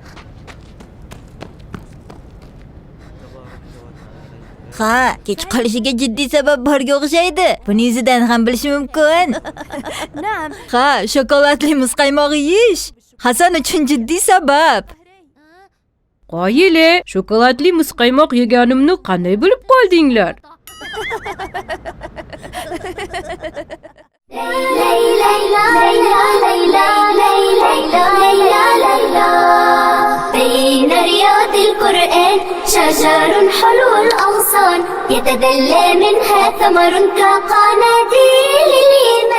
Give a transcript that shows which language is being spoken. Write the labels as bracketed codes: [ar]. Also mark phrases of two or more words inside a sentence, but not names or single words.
[uz] Ha, kech qolishiga jiddiy sabab borga o'xshaydi. Buni yuzidan ham bilish mumkin. Ha, shokoladli muzqaymoq yeyish Hasan uchun jiddiy sabab. Qoyile, shokoladli muzqaymoq yeganimni qanday bilib qoldinglar? [ar] بين رياض القرآن شجر حلو الأغصان يتدلى منها ثمر كقناديل